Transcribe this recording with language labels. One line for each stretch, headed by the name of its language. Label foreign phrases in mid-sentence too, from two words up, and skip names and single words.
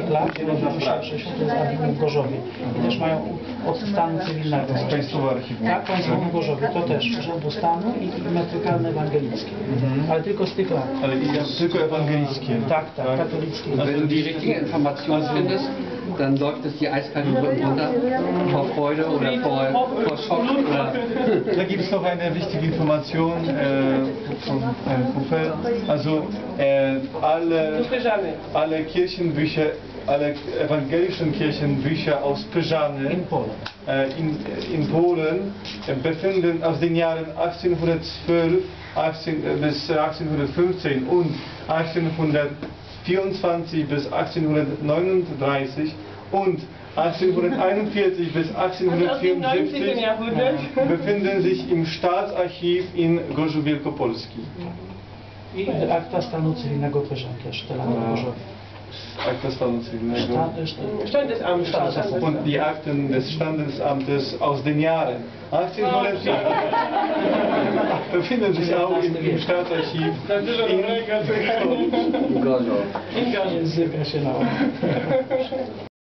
Polish: lat, 60 to jest archiwum w Gorzowie. I też mają od stanu cywilnego. Państwowe archiwum. Tak, państwowe w Gorzowie, to też Urzędu Stanu i metrykalne ewangelickie. Ale tylko z tych lat. Ale tylko ewangelickie. Tak, katolickie.
German: Wenn du die richtige Information findest, dann läuft es die eiskalten Rücken runter vor Freude oder vor Schock. Oder Da gibt es noch eine wichtige Information von Kufel. Also alle Kirchenbücher, alle evangelischen Kirchenbücher aus Pyżany in Polen befinden aus den Jahren 1812 bis 1815 und 1824 bis 1839 und 1841 bis 1874 befinden sich im Staatsarchiv in Gorzów Wielkopolski.
Polish: I akta stanu cywilnego Pyżan też, te lata w Gorzowie. Akta stanu cywilnego.
German: Standesamt. Und die Akten des Standesamtes aus den Jahren 1804 befinden sich auch im Staatsarchiv in Gorzów.
Polish: Języka się nauczył.